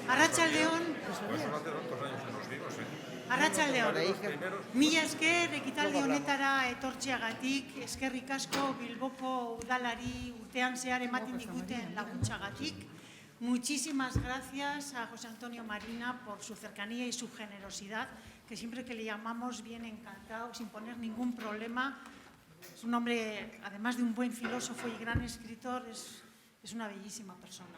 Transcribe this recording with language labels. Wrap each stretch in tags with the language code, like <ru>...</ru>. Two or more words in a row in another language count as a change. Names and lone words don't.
<eu>Arratsaldeon. Arratsaldeon. Mila esker ekitaldi honetara etortzeagatik, eskerrik asko Bilboko udalari urtean zehar ematen diguten laguntzagatik.</eu> <es>Muchísimas gracias a José Antonio Marina por su cercanía y su generosidad, que siempre que le llamamos viene encantado, sin poner ningún problema. Es un hombre, además de un buen filósofo y gran escritor, es una bellísima persona.</es>